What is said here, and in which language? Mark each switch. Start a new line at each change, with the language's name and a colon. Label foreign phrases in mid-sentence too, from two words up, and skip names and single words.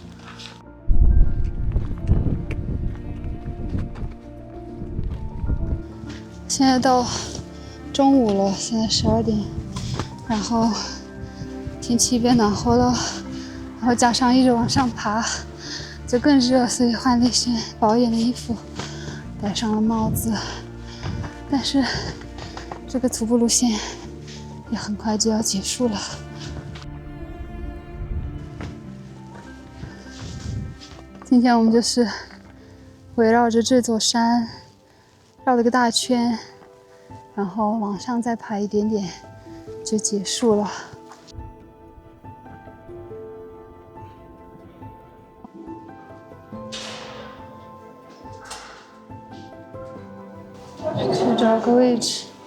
Chinese: 现在到中午了，现在12点，然後天氣變暖和了，然後加上一直往上爬，就更熱，所以換了一身保暖的衣服，戴上了帽子。但是這個徒步路線也很快就要結束了。今天我們就是圍繞着這座山繞了個大圈，然後往上再爬一點點就結束了。去找個位置。